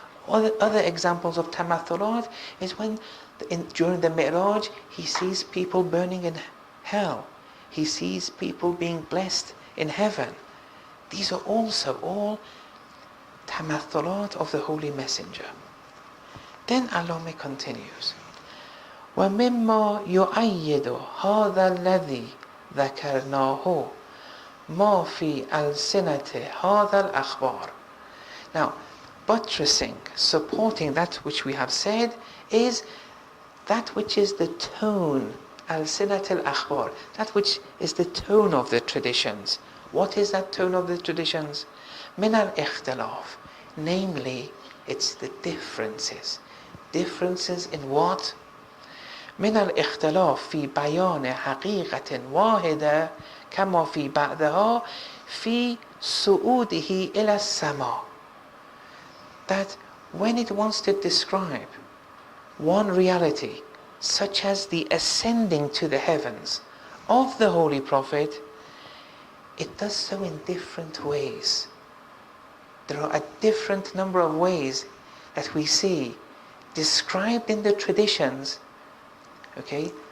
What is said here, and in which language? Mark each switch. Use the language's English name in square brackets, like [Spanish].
[English] Other examples of tamathulat is when during the Mi'raj he sees people burning in hell. He sees people being blessed in heaven. These are also all tamathulat of the Holy Messenger. Then Allah continues, [Arabic] ومما يؤيد هذا الذي ذكرناه ما في ألسنة هذا الأخبار. [English] Now, buttressing, supporting that which we have said is that which is the tone, [Arabic] ألسنة الأخبار, [English] that which is the tone of the traditions. What is that tone of the traditions? [Arabic] من الاختلاف, [English] namely, it's the differences. Differences in what? [Arabic] من الاختلاف في بيان حقيقة واحدة كما في بعضها في صعوده إلى السماء. [English] That when it wants to describe one reality, such as the ascending to the heavens of the Holy Prophet, it does so in different ways. There are a different number of ways that we see described in the traditions, okay?